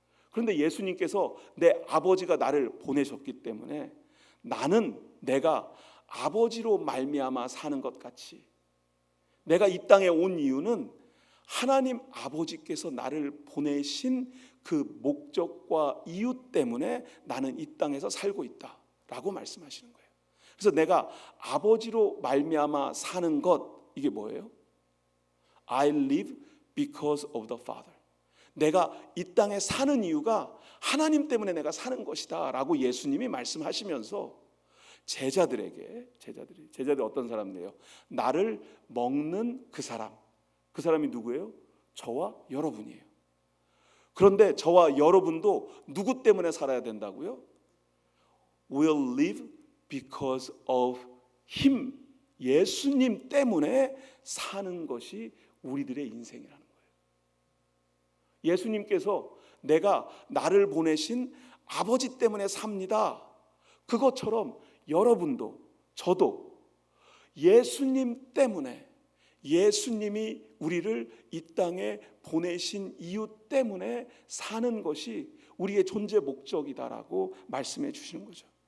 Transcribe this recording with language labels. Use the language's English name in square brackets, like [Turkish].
[Korean] 그런데 예수님께서 내 아버지가 나를 보내셨기 때문에 나는 내가 아버지로 말미암아 사는 것 같이, 내가 이 땅에 온 이유는 하나님 아버지께서 나를 보내신 그 목적과 이유 때문에 나는 이 땅에서 살고 있다라고 말씀하시는 거예요. 그래서 내가 아버지로 말미암아 사는 것, 이게 뭐예요? [English] I live because of the Father. [Korean] 내가 이 땅에 사는 이유가 하나님 때문에 내가 사는 것이다 라고 예수님이 말씀하시면서 제자들이 어떤 사람이에요? 나를 먹는 그 사람이 누구예요? 저와 여러분이에요. 그런데 저와 여러분도 누구 때문에 살아야 된다고요? [English] We'll live because of Him. [Korean] 예수님 때문에 사는 것이 우리들의 인생이라는 거예요. 예수님께서 내가 나를 보내신 아버지 때문에 삽니다. 그것처럼 여러분도 저도 예수님 때문에, 예수님이 우리를 이 땅에 보내신 이유 때문에 사는 것이 우리의 존재 목적이다라고 말씀해 주시는 거죠.